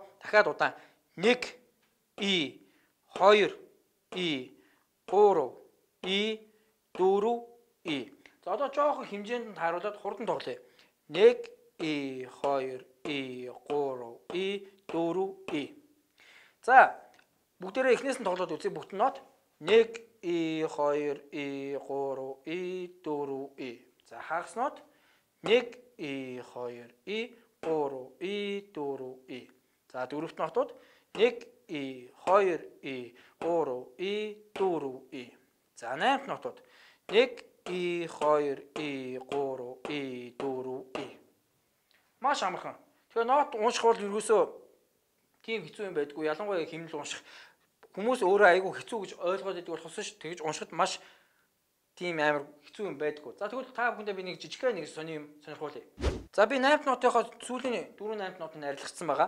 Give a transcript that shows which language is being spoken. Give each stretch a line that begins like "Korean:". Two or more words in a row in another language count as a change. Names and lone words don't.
Mongolian: Дахиад удаан. 1 И 2 И 3 И 4 И. За одоо жоохон хэмжээнд нь тааруулаад хурдан тоглоё. 1 И 2 И 3 И 4 И. За бүгдээрээ эхнээс нь тоглоод үзье. Бүгд нот 1 И 2 И 3 И 4 И. За хагас нот 1 И 2 И 3 И 4 И. За дөрөвт нотууд 1 И 2 И 3 И 4 И. За найнт нотууд 1 И 2 И 3 И 4 И. Маш амархан. Тэгэхээр нот унших бол ерөөсөө тийм хэцүү юм байдгүй. Ялангуяа хэмнэл унших. Хүмүүс өөрөө айгүй хэцүү гэж ойлгоод байдаг болохоос ш тэгж уншихад маш тийм амар хэцүү юм байдгүй. За тэгвэл та бүхэндээ би нэг жижигхэн нэг сони юм сонирхуулъя. За би 8 нотынхоо сүүлийн 4-8 нотыг арилгацсан байгаа.